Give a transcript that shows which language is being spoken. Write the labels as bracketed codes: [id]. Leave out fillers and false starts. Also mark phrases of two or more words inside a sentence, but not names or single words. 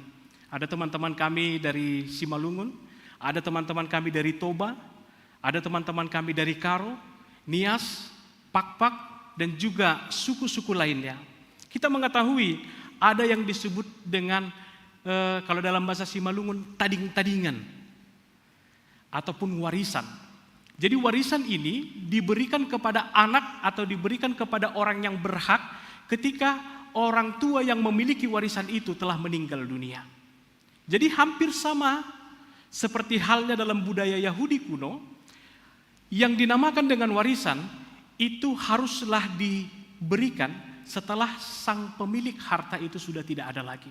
[id] Ada teman-teman kami dari Simalungun, ada teman-teman kami dari Toba, ada teman-teman kami dari Karo, Nias, Pakpak, dan juga suku-suku lainnya. Kita mengetahui ada yang disebut dengan kalau dalam bahasa Simalungun tading-tadingan ataupun warisan. Jadi warisan ini diberikan kepada anak atau diberikan kepada orang yang berhak ketika orang tua yang memiliki warisan itu telah meninggal dunia. Jadi hampir sama seperti halnya dalam budaya Yahudi kuno, yang dinamakan dengan warisan itu haruslah diberikan setelah sang pemilik harta itu sudah tidak ada lagi.